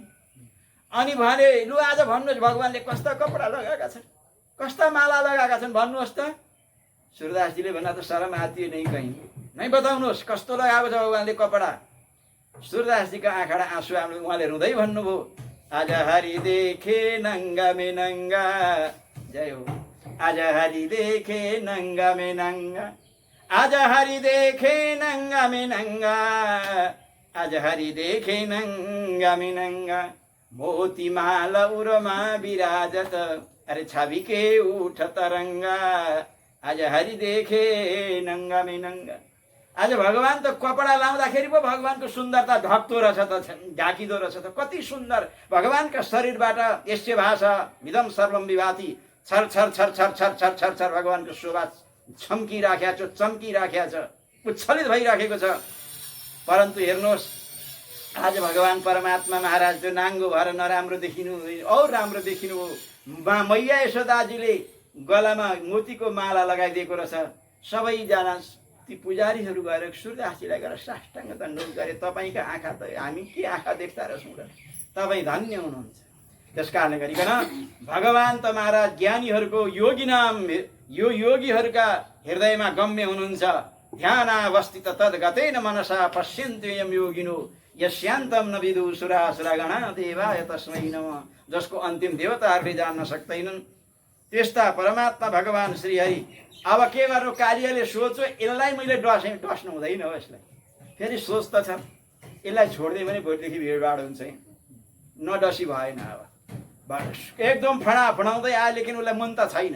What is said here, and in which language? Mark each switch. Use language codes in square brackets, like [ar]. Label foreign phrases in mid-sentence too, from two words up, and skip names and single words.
[ne] अनि भने लु आज भन्नुहोस् भगवानले कस्ता कपडा लगाएका छन्, कस्ता माला लगाएका छन् भन्नुहोस् त। सुरदासजीले भन्दा त [hi] शरम आती [ne] नै कहीँ, नै बताउनुहोस् कस्तो लगाएको छ भगवानले कपडा। सुरदासजीका आँखाडा आँसु आउनु, उहाँले रुँदै भन्नुभयो, [hi] आज हरि देखे नङ्गा में नङ्गा, [ne] जय हो। [hi] आज हरि देखे नङ्गा में नङ्गा, आज हरि देखे नंगा में नंगा, आज हरि देखे नंगा में नंगा, मोती माल उरमा विराजत, अरे छवि के उठ तरंगा, आज हरि देखे नंगा में नंगा। [ne] आज भगवान त कपडा लाउँदाखेरि पो भगवानको सुन्दरता ढक्दो रहेछ त, ढाकिदो रहेछ त। कति सुन्दर भगवानका शरीरबाट [sa] यस्य भाषा विदम सर्वम विभाति, [ne] छर छर छर छर छर छर छर छर भगवानको शोभा छम्किराखेको छ, चम्किराखेको छ, उच्छलित भइराखेको छ। परन्तु हेर्नुहोस्, आज भगवान परमात्मा महाराज त्यो नाङ्गो भएर नराम्रो देखिनु और राम्रो देखिनु हो। मैया यशोदाजीले गलामा मोतीको माला लगाइदिएको रहेछ। सबैजना ती पुजारीहरू गएर सूर्यदासजीलाई गएर साष्टाङ्ग दण्डवत गरे। तपाईँका आँखा त हामी के आँखा देख्दा रहेछौँ र, तपाईँ धन्य हुनुहुन्छ। त्यस कारणले गरिकन भगवान त महाराज ज्ञानीहरूको योगी नाम, यो योगीहरूका हृदयमा गम्य हुनुहुन्छ। [sa] ध्यानावस्थित तद्गतेन मनसा पश्यन्त्ययं योगिनो, यस्यान्तम न विदु सुरासुरगणा देवाय तस्मै नमः। [ne] जसको अन्तिम देवताहरूले जान्न सक्दैनन् त्यस्ता परमात्मा भगवान श्रीहरि। अब के गर्नु, कार्यले सोच्यो यसलाई मैले डस्नु हुँदैन हो। यसलाई फेरि सोच त छ, यसलाई छोड्दै भने भोलिदेखि भिडभाड हुन्छ, नडसी भएन। अब एकदम फडाफडाउँदै आयो, लेकिन उसलाई मन त छैन।